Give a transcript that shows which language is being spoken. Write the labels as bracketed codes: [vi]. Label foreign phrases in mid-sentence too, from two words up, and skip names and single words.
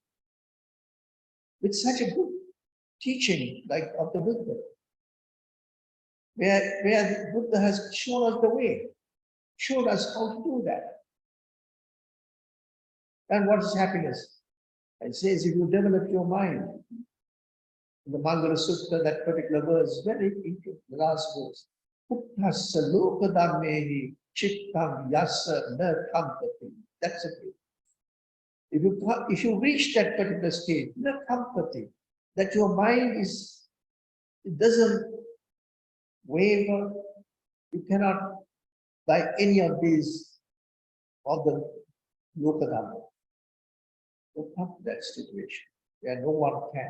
[en] With such a good teaching like of the Buddha, where the Buddha has shown us the way, showed us how to do that. And what is happiness? It says if you develop your mind, in the Mangala Sutta, that particular verse, very interesting, the last verse. [pi] Puttasa lokadammehi chittam yasa na kampati. [en] That's it. If you reach that particular state, [pi] na kampati, [en] that your mind it doesn't waver, you cannot, by any of these, of the lokadamma, you come to that situation where no one can.